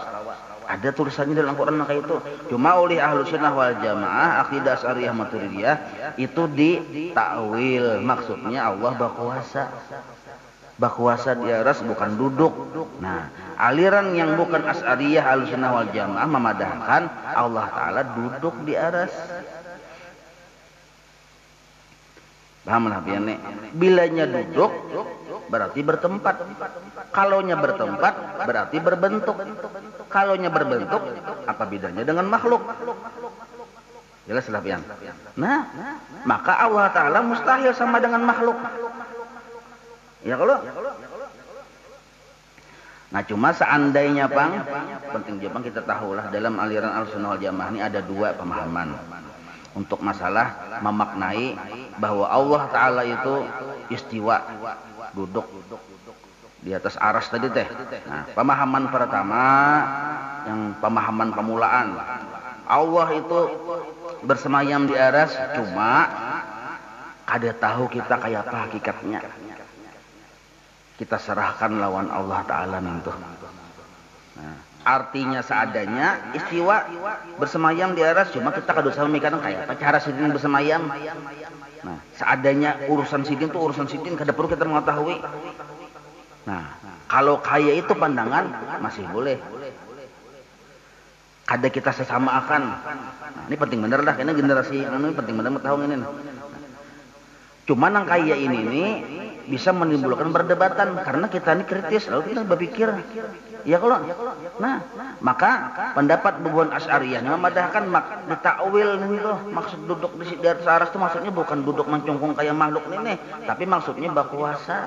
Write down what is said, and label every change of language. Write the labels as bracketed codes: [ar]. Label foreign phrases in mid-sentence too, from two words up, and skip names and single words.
[bjn] Ada tulisannya dalam Al-Quran kayak itu. Cuma oleh [ar] ahlu sunnah wal jamaah, [bjn] akidah Asy'ariyah Maturidiyah itu ditakwil. Maksudnya Allah berkuasa. Berkuasa di aras bukan duduk. Nah, aliran yang bukan Asy'ariyah [ar] ahlu sunnah wal jamaah [bjn] memadahkan Allah Ta'ala duduk di aras. Paham lah pian nih. Bilanya duduk berarti bertempat. Kalaunya bertempat berarti berbentuk. Kalaunya berbentuk apa bedanya dengan makhluk? Jelas lah pian. Nah, maka Allah Ta'ala mustahil sama dengan makhluk. Ya kalau. Nah cuma seandainya penting juga kita tahulah dalam aliran [ar] Ahlussunnah wal Jamaah [bjn] ini ada dua pemahaman. Untuk masalah memaknai bahwa Allah Ta'ala itu istiwa, duduk di atas aras tadi teh. Nah, pemahaman pertama yang pemahaman pemulaan, Allah itu bersemayam di aras, cuma kada tahu kita kayak apa hakikatnya. Kita serahkan lawan Allah Ta'ala itu. Nah, Artinya seadanya istiwa bersemayam di aras, cuma kita kada usah memikirkan kayak apa cara sidin bersemayam. Nah, seadanya urusan sidin tuh urusan sidin, kada perlu kita mengetahui. Nah, kalau kayak itu pandangan masih boleh. Kada kita sesama akan. Nah, ini penting bener lah, karena generasi ini penting bener tahu ini. Cuman yang kayak ini nih bisa menimbulkan perdebatan karena kita ini kritis, lalu kita berpikir, ya kalau, nah maka pendapat Bubuan Asy'ariyah memadahkan ditakwil nih loh, maksud duduk di atas aras itu maksudnya bukan duduk mencungkung kayak makhluk ini, tapi maksudnya bakuasa.